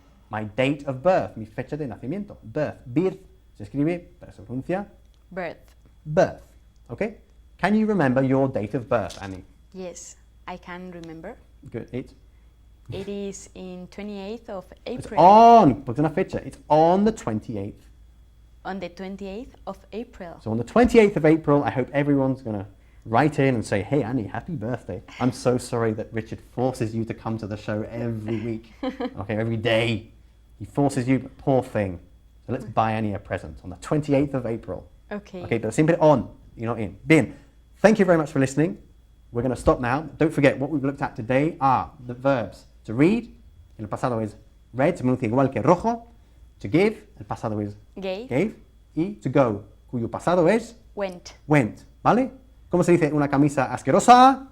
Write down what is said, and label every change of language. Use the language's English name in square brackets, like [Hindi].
[English] My date of birth, [Spanish] mi fecha de nacimiento. Birth. Birth se escribe, pero se pronuncia [English] Birth. birth. Okay? Can you remember your date of birth, Annie? Yes, I can remember. Good. It is in 28th of It's April. on, [Spanish] porque una fecha. [English] It's on the 28th. On the 28th of April. So on the 28th of April, I hope everyone's going to write in and say, hey, Annie, happy birthday. I'm so sorry that Richard forces you to come to the show every week. Okay, every day. He forces you, but poor thing. So let's buy Annie a present on the 28th of April. Okay. Okay, but siempre on, you're not in. Bien. Thank you very much for listening. We're going to stop now. Don't forget, what we've looked at today are the verbs. [Spanish] To read, el pasado es read, se pronuncia igual que rojo. To give, el pasado es [English] Gave. [Spanish] gave. Y to go, cuyo pasado es [English] Went. went. ¿Vale? [Spanish] ¿Cómo se dice una camisa asquerosa?